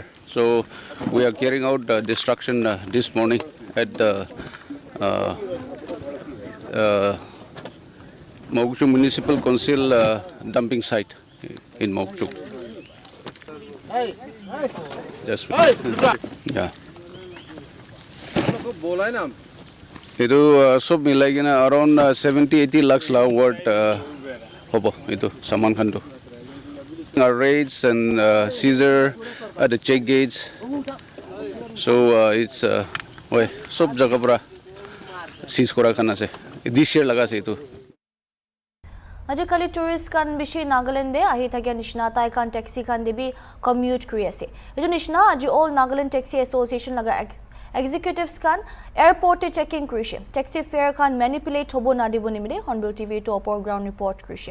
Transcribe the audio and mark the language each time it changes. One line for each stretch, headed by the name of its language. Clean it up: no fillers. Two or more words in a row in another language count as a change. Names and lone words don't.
English: So we are carrying out destruction this morning at the Mokchu Municipal Council dumping site in Mokchu. Just yeah.
Naga Pidgin: Itu sob milai kena around 70-80 lakhs la worth hobo itu saman khan tu.
English: Raids and seizure at the check gates. So it's
Naga Pidgin: sob jaga pura seize kora khan ase.
English: This year
Naga Pidgin: laga se itu. Aje kali tourist kan bishi Nagaland de ahi thakya nishna tai kan taxi kan de bi commute kuri ase. Eju nishna aji all Nagaland Taxi Association laga executives kan airport te checking krishe.
English: Taxi fare
Naga Pidgin: kan manipulate hobo na dibo nimide Hornbill TV to
English: upper ground report
Naga Pidgin: krishe.